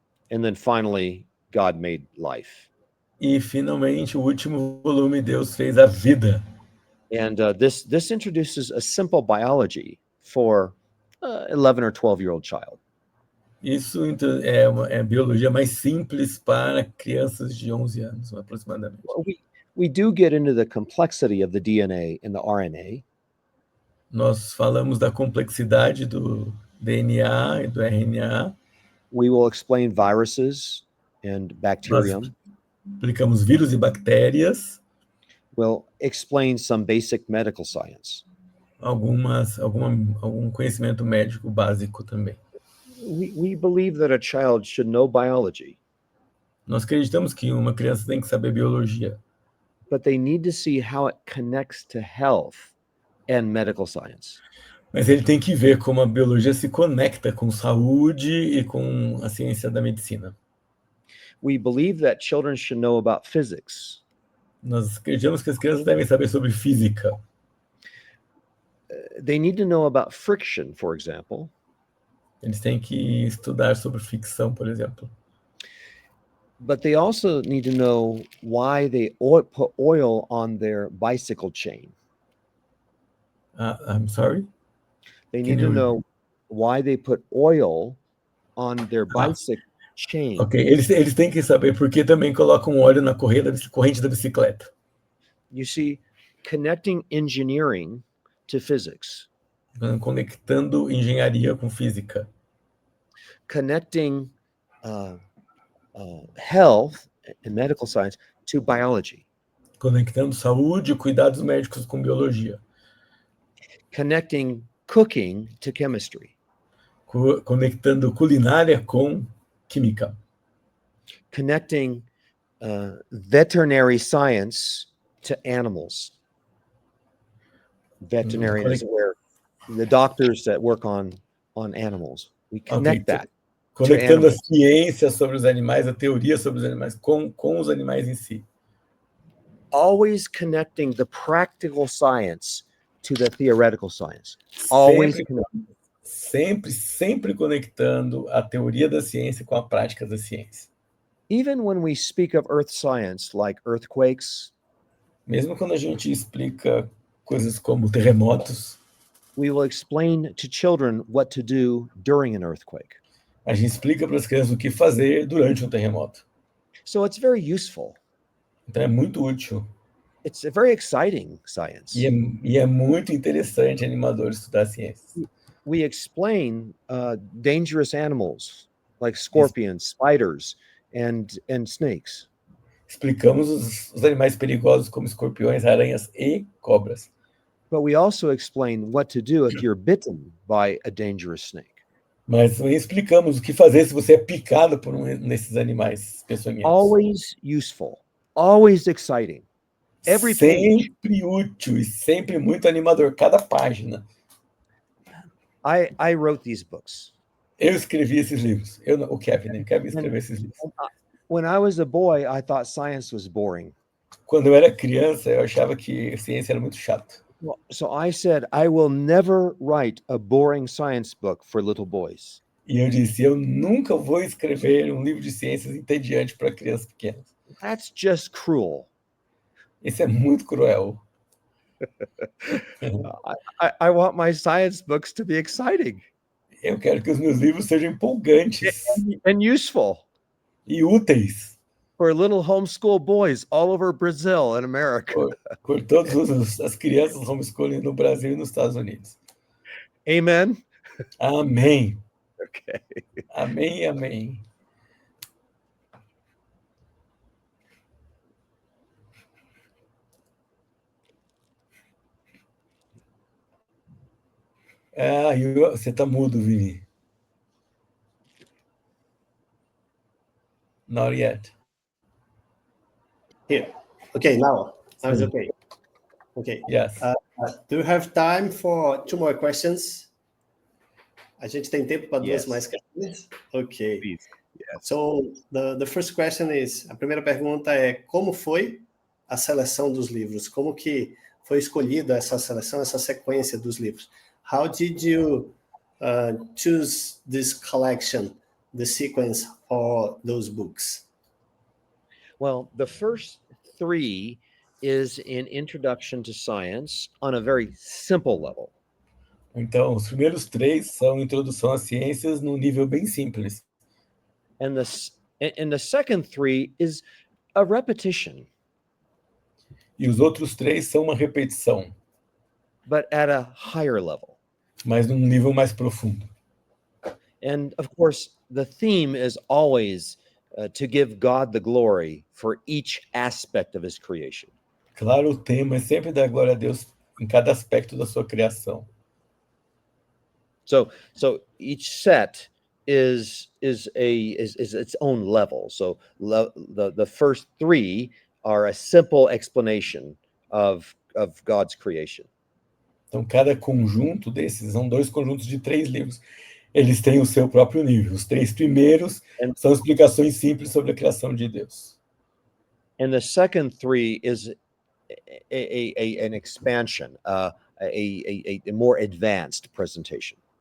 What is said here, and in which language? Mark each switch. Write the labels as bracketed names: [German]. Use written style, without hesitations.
[English] And then finally, God made life. [Portuguese] E finalmente, o último volume, Deus fez a vida. [English] And this introduces a simple biology for 11 or 12-year-old child. [Portuguese] Isso é uma biologia mais simples para crianças de 11 anos, aproximadamente. [English] We do get into the complexity of the DNA and the RNA. [Portuguese] Nós falamos da complexidade do DNA e do RNA. [English] We will explain viruses and bacterium. [Portuguese] Nós explicamos vírus e bactérias. [English] We'll explain some basic medical science. [Portuguese] Algum conhecimento médico básico também. [English] We believe that a child should know biology, [Portuguese] Nós acreditamos que uma criança tem que saber biologia, [English] but they need to see how it connects to health and medical science. [Portuguese] mas ele tem que ver como a biologia se conecta com saúde e com a ciência da medicina. [English] We believe that children should know about physics. [Portuguese] Nós acreditamos que as crianças devem saber sobre física. [English] They need to know about friction, for example. [Portuguese] Eles têm que estudar sobre fricção, por exemplo. [English] But they also need to know why they put oil on their bicycle chain. I'm sorry? They need to know why they put oil on their bicycle chain. [Portuguese] Ok, eles têm que saber por que também colocam óleo na corrente da bicicleta. [English] You see, connecting engineering to physics. [Portuguese] Conectando engenharia com física. [English] Connecting health and medical science to biology. [Portuguese] Conectando saúde e cuidados médicos com biologia. [English] Connecting cooking to chemistry. [Portuguese] Conectando culinária com química. [English] Connecting veterinary science to animals. Veterinarians, where the doctors that work on animals. We connect that. [Portuguese] Conectando a ciência sobre os animais, a teoria sobre os animais com os animais em si. [English] Always connecting the practical science to the theoretical science. Always [Portuguese] sempre conectando a teoria da ciência com a prática da ciência. [English] Even when we speak of earth science, like earthquakes, [Portuguese] mesmo quando a gente explica coisas como terremotos, [English] we will explain to children what to do during an earthquake. [Portuguese] A gente explica para as crianças o que fazer durante um terremoto. [English] So it's very useful. [Portuguese] Então é muito útil. [English] It's a very exciting science. [Portuguese] E é muito interessante e animador estudar ciência. [English] We explain dangerous animals like scorpions, spiders, and snakes. [Portuguese] Explicamos os animais perigosos como escorpiões, aranhas e cobras. [English] But we also explain what to do if you're bitten by a dangerous snake. [Portuguese] Mas também explicamos o que fazer se você é picado por um desses animais peçonhentos. [English] Always useful, always exciting. Every page. [Portuguese] Sempre útil e sempre muito animador, cada página. [English] I wrote these books. [Portuguese] Eu escrevi esses livros. O Kevin, né? O Kevin escreveu esses livros. [English] When I was a boy, I thought science was boring. [Portuguese] Quando eu era criança, eu achava que ciência era muito chato. [English] So I said, I will never write a boring science book for little boys. [Portuguese] E eu disse, eu nunca vou escrever um livro de ciências entediante para crianças pequenas. [English] That's just cruel. [Portuguese] Isso é muito cruel. [English] I want my science books to be exciting [Portuguese] Eu quero que os meus livros sejam empolgantes [English] and useful [Portuguese] e úteis [English] for little homeschool boys all over Brazil and America. [Portuguese] por todas as crianças homeschooling no Brasil e nos Estados Unidos. [English] Amen. [Portuguese] Amém. [English] Okay. [Portuguese] Amém, amém. Você tá mudo, Vini. [English] Not yet. Here. Okay, now it's okay. Okay. Yes. Do you have time for 2 more questions? [Portuguese] A gente tem tempo para [English] Yes. [Portuguese] 2 mais questões? Ok. [English] Please. Yes. So, the first question is, [Portuguese] a primeira pergunta é, como foi a seleção dos livros? Como que foi escolhida essa seleção, essa sequência dos livros? [English] How did you choose this collection, the sequence for those books? Well, the first 3 is an introduction to science on a very simple level. [Portuguese] Então, os primeiros 3 são introdução às ciências num nível bem simples. [English] And the second 3 is a repetition, [Portuguese] E os outros 3 são uma repetição, [English] but at a higher level. [Portuguese] mas num nível mais profundo. [English] And of course, the theme is always to give God the glory for each aspect of his creation. [Portuguese] Claro, o tema é sempre dar glória a Deus em cada aspecto da sua criação. [English] So each set is its own level. So the first 3 are a simple explanation of God's creation. [Portuguese] Então, cada conjunto desses são 2 conjuntos de 3 livros. Eles têm o seu próprio nível. Os 3 primeiros são explicações simples sobre a criação de Deus. [English] And the second 3 is an expansion, a more advanced presentation.